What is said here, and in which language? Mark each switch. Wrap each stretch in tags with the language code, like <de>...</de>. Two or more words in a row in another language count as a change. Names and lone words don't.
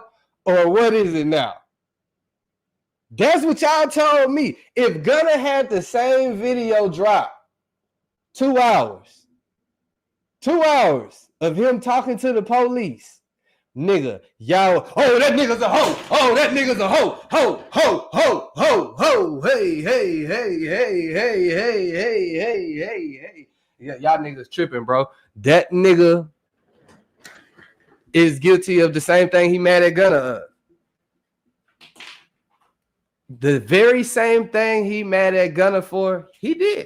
<en>Or what is it now? That's what y'all told me. If Gunna had the same video drop, 2 hours of him talking to the police, nigga, y'all, oh, that nigga's a hoe. Oh, that nigga's a hoe. Ho, ho, ho, ho, ho. Hey, hey, hey, hey, hey, hey, hey, hey, hey, hey. Yeah, y'all niggas tripping, bro. That nigga is guilty of the same thing he mad at Gunna of. The very same thing he mad at Gunna for, he did.</en>